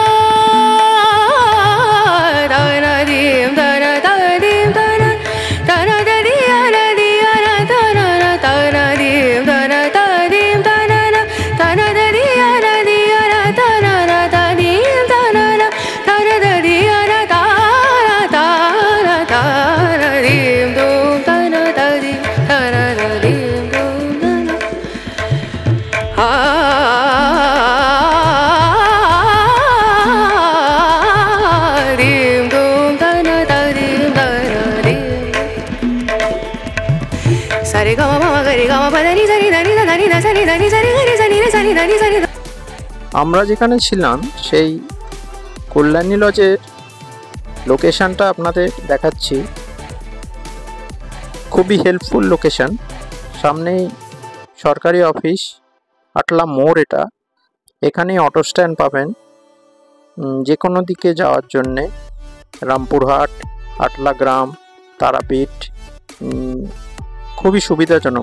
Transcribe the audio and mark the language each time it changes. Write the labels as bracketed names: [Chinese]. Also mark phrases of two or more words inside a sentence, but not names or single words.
[Bangla] dana dim dana da dim dana dana da diana diana dana na dana dim dana da dim dana na dana da diana diana dana na da dim dana na dana da diana dana dana dana dim dum dana da dim dana na dim dum dana dim dum dana da dim dana dim sare ga ma ga re ga ma pa da ni sa ni da ni da ni da sa ni da ni sa ni ga ni sa ni da sa ni da ni sa ni da। আমরা যেখানে ছিলাম সেই কল্যাণী লজের লোকেশনটা আপনাদের দেখাচ্ছি। খুবই [English] helpful location, [Bangla] সামনেই সরকারি অফিস আটলা মোড় এটা, এখানেই [English] auto stand [Bangla] পাবেন যে কোনো দিকে যাওয়ার জন্যে, রামপুরহাট, আটলা গ্রাম, তারাপীঠ, খুবই সুবিধাজনক।